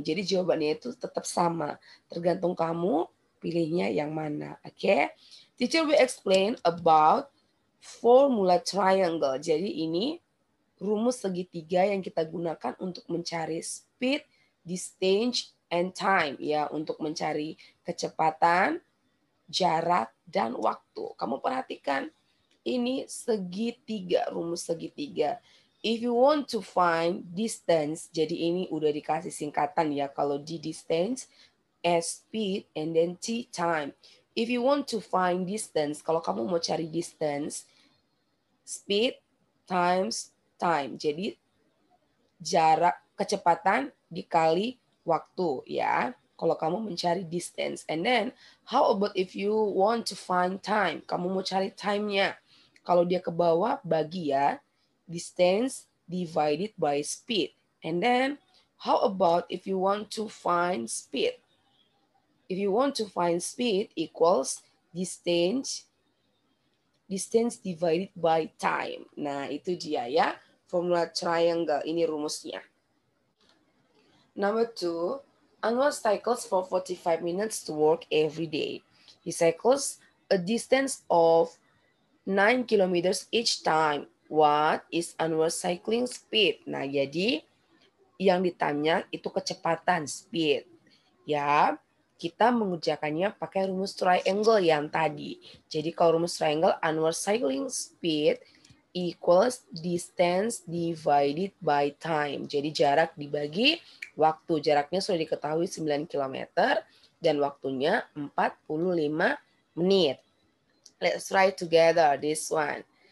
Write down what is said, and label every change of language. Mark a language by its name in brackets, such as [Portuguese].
[Indonesian] Jadi jawabannya itu tetap sama. Tergantung kamu pilihnya yang mana. Oke. Okay? [English] Teacher will explain about formula triangle. [Indonesian] Jadi ini rumus segitiga yang kita gunakan untuk mencari [English] speed, distance, and time [Indonesian] ya, untuk mencari kecepatan, jarak, dan waktu. Kamu perhatikan ini segitiga, rumus segitiga. [English] If you want to find distance, [Indonesian] jadi ini udah dikasih singkatan ya. [English] Kalau D distance, S speed, and then T time. If you want to find distance, [Indonesian] kalau kamu mau cari distance, [English] speed times time. [Indonesian] Jadi jarak, kecepatan dikali waktu ya. Kalau kamu mencari distance. [English] And then, how about if you want to find time? [Indonesian] Kamu mau cari time-nya. Kalau dia ke bawah, bagi ya, [English] distance divided by speed. And then, how about if you want to find speed? If you want to find speed equals distance divided by time. [Indonesian] Nah, itu dia ya, formula triangle. Ini rumusnya. [English] Number 2, Anwar cycles for 45 minutes to work every day. He cycles a distance of 9 kilometers each time. What is Anwar cycling speed? [Indonesian] Nah, jadi yang ditanya itu kecepatan, speed. Ya, kita mengerjakannya pakai rumus triangle yang tadi. Jadi kalau rumus triangle, [English] Anwar cycling speed equals distance divided by time. [Indonesian] Jadi jarak dibagi waktu. Jaraknya sudah diketahui 9 km dan waktunya 45 menit. [English] Let's write together this one.